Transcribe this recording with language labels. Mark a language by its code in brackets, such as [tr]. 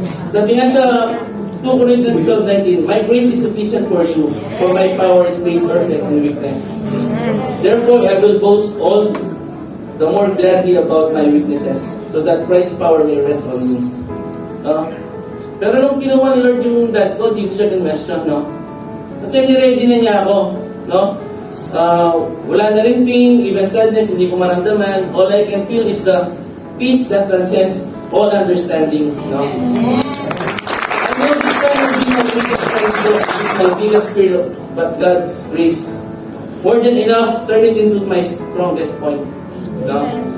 [tl] Sabi nga sa [en] 2 Corinthians 12:19, my grace is sufficient for you, for my power is made perfect in weakness. Therefore, I will boast all the more gladly about my weaknesses, so that Christ's power may rest on me. [tl] Pero nung kinuha ni Lord yung dad ko, di ko siya kinwestiyon, no? Kasi niready na niya ako, no? Wala na rin pain, [en] even sadness, [tl] hindi ko maramdaman. [en] All I can feel is the peace that transcends all understanding, no? I know this time will be my biggest strength, this is my biggest fear, but God's grace, more than enough, turn it into my strongest point, no?